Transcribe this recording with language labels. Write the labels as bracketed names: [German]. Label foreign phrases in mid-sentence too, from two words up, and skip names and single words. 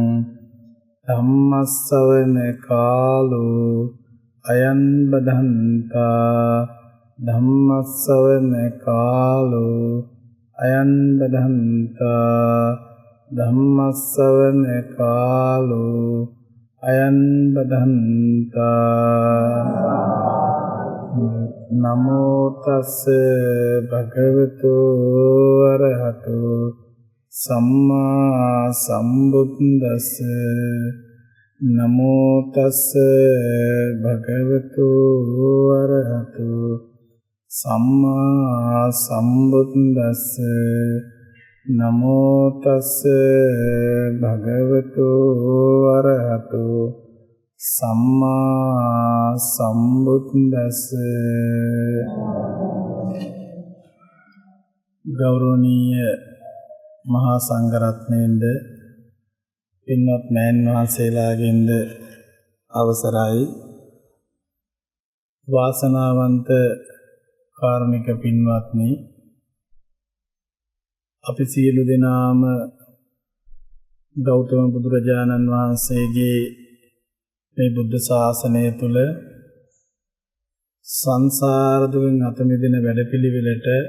[Pali] धम्मश्रवण कालो अयं बधन्ता धम्मश्रवण कालो अयं बधन्ता धम्मश्रवण कालो अयं बधन्ता नमो तस्से भगवतो अरहतो सम्मा सम्बुद्दस्से नमो तस्से भगवतो अरहतो सम्मा सम्बुद्दस्से नमो तस्से भगवतो अरहतो सम्मा सम्बुद्दस्से। [Sinhala] गौरवनीय මහා සංඝරත්නයෙන්ද පින්වත් මෑන් වහන්සේලාගෙන්ද අවසරයි. වාසනාවන්ත කාරුණික පින්වත්නි, අපි සියලු දෙනාම ගෞතම බුදුරජාණන් වහන්සේගේ මේ බුද්ධ ශාසනය තුල සංසාර දුකින් අත මිදෙන වැඩපිළිවෙලට